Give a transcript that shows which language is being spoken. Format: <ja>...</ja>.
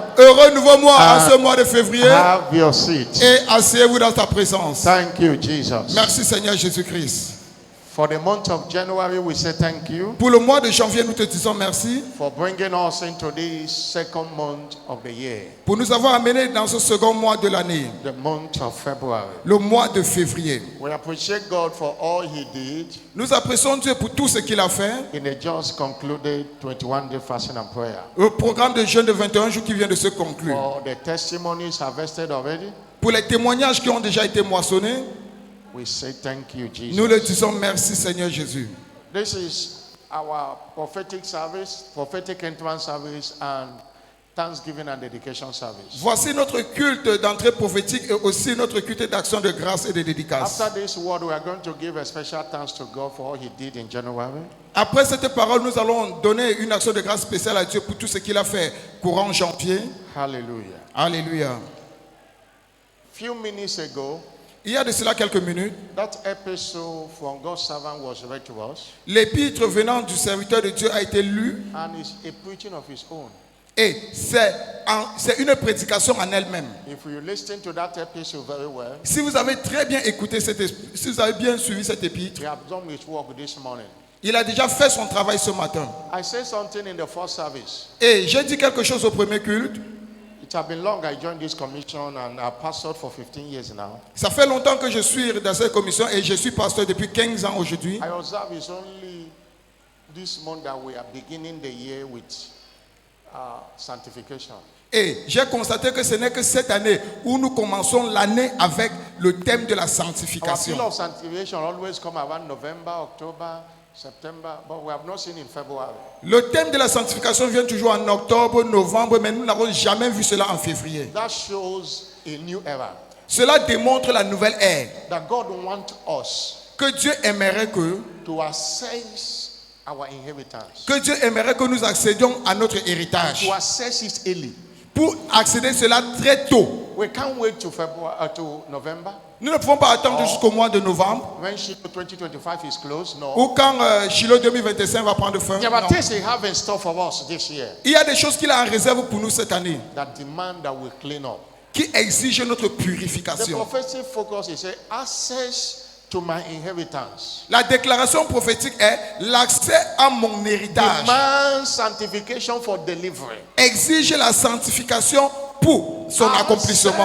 <fr>Heureux nouveau mois en ce mois de février.</fr> <en>Have your seat.</en> <fr>Et asseyez-vous dans ta présence.</fr> <en>Thank you, Jesus.</en> <fr>Merci Seigneur Jésus-Christ.</fr> <en>For the month of January, we say thank you</en> <fr>Pour le mois de janvier, nous te disons merci.</fr> <en>for bringing us into this second month of the year,</en> <fr>Pour nous avoir amenés dans ce second mois de l'année.</fr> <en>the month of February.</en> <fr>Le mois de février.</fr> <en>We appreciate God for all He did</en> <fr>Nous apprécions Dieu pour tout ce qu'il a fait.</fr> <en>in a just concluded 21-day fasting and prayer.</en> <fr>Le programme de jeûne de 21 jours qui vient de se conclure.</fr> <en>For the testimonies harvested already,</en> <fr>Pour les témoignages qui ont déjà été moissonnés,</fr> <en>we say thank you,</en> <fr>nous le</fr> <en>Jesus.</en> <fr>disons merci Seigneur Jésus.</fr> <en>This is our prophetic service, prophetic entrance service, and Thanksgiving and dedication service.</en> <fr>Voici notre culte d'entrée prophétique et aussi notre culte d'action de grâce et de dédicace.</fr> <en>After this word, we are going to give a special thanks to God for all He did in January.</en> <fr>Après cette parole, nous allons donner une action de grâce spéciale à Dieu pour tout ce qu'il a fait courant janvier.</fr> <en>Hallelujah.</en> <fr>Alléluia.</fr> <en>Few minutes ago,</en> <fr>Il y a de cela quelques minutes,</fr> <en>that episode from God's servant was read to us,</en> <fr>l'épître venant du serviteur de Dieu a été lu</fr> <en>and it's a preaching of his own.</en> <fr>et c'est une prédication en elle-même.</fr> <en>If you listen to that episode very well,</en> <fr>Si vous avez très bien écouté si vous avez bien suivi cet épître,</fr> <en>we have done his work this morning.</en> <fr>il a déjà fait son travail ce matin.</fr> <en>I said something in the first service.</en> <fr>Et j'ai dit quelque chose au premier culte.</fr> <en>It has been long I joined this commission and I pastored for 15 years now.</en> <fr>Ça fait longtemps que je suis dans cette commission et je suis pasteur depuis 15 ans aujourd'hui.</fr> <en>I observe it's only this month that we are beginning the year with sanctification.</en> <fr>Et j'ai constaté que ce n'est que cette année où nous commençons l'année avec le thème de la</fr> <en>Our field</en> <fr>sanctification.</fr> <en>of sanctification always come around November, October, September, but we have not seen in February.</en> <fr>Le thème de la sanctification vient toujours en octobre, novembre, mais nous n'avons jamais vu cela en février.</fr> <en>That shows a new era.</en> <fr>Cela démontre la nouvelle ère.</fr> <en>That God wants us</en> <fr>Que Dieu aimerait</fr> <en>to access our inheritance.</en> <fr>que Dieu aimerait que nous accédions à notre héritage.</fr> <en>To access it early.</en> <fr>Pour accéder à cela très tôt.</fr> <en>We can't wait to February to November.</en> <fr>Nous ne pouvons pas attendre jusqu'au mois de novembre</fr> <en>When Shiloh 2025 is closed. No.</en> <fr>ou quand Shiloh 2025 va prendre fin.</fr> <en>There are</en> <fr>Non.</fr> <en>things He have in store for us this year</en> <fr>Il y a des choses qu'il a en réserve pour nous cette année</fr> <en>that demand that we clean up.</en> <fr>qui exigent notre</fr> <en>The</en> <fr>purification.</fr> <en>prophetic focus is access to my inheritance.</en> <fr>La déclaration prophétique est l'accès à mon héritage.</fr> <en>Demand sanctification for delivery.</en> <fr>Exige la sanctification pour son accomplissement.</fr>